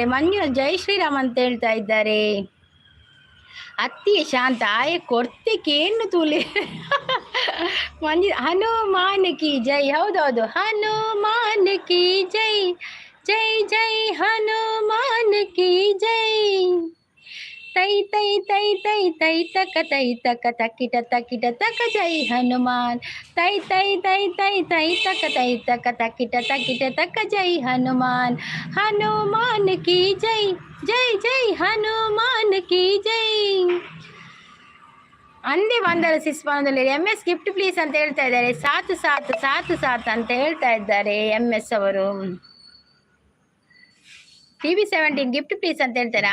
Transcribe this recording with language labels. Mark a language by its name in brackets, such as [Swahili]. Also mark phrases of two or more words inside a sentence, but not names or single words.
[Kannada] ಮಂಜು [Hindi] जय श्रीराम [Kannada] ಅಂತ ಹೇಳ್ತಾ ಇದ್ದಾರೆ. [Tulu] ಅತ್ತಿ ಶಾಂತ ಆಯ ಕೊಡ್ತಿಕೇನು ತೂಲೆ. [Hindi] मंजु हनुमान की जय. ಹೌದೌದು, हनुमान की जय जय हनुमान की जय. ತೈ ತೈ ತೈ ತೈ ತೈ ತಕ ತಕಿಟ ತಕ जय हनुमान. ತೈ ತೈ ತೈ ತೈ ತೈ ತಕ ತಕಿಟ ತಕ जय हनुमान. हनुमान की जय जय हनुमान की जय. [Kannada] ಅಂದೇ ಬಂದರ ಸಿಸ್ಮಾನದಲ್ಲಿ MS [English] gift please [Kannada] ಅಂತ ಹೇಳ್ತಾ ಇದ್ದಾರೆ. ಸಾತು ಅಂತ ಹೇಳ್ತಾ ಇದ್ದಾರೆ MS ಅವರು. TV17 [English] gift please [Kannada] ಅಂತ ಹೇಳ್ತಾರೆ.